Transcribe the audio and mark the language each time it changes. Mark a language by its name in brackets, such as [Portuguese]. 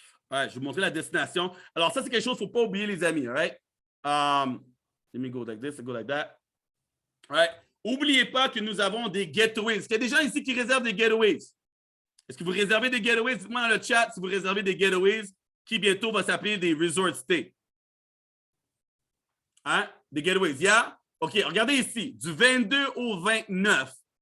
[French] Ouais, je vais vous montrer la destination. Alors, ça, c'est quelque chose qu'il ne faut pas oublier, les amis. [English] Right? Let me go like this, go like that. Right? [French] N'oubliez pas que nous avons des getaways. Est-ce qu'il y a des gens ici qui réservent des getaways? Est-ce que vous réservez des getaways? Dites-moi dans le chat si vous réservez des getaways qui bientôt va s'appeler des resort stays. Hein? Des getaways, yeah? OK, regardez ici, du 22 au 29.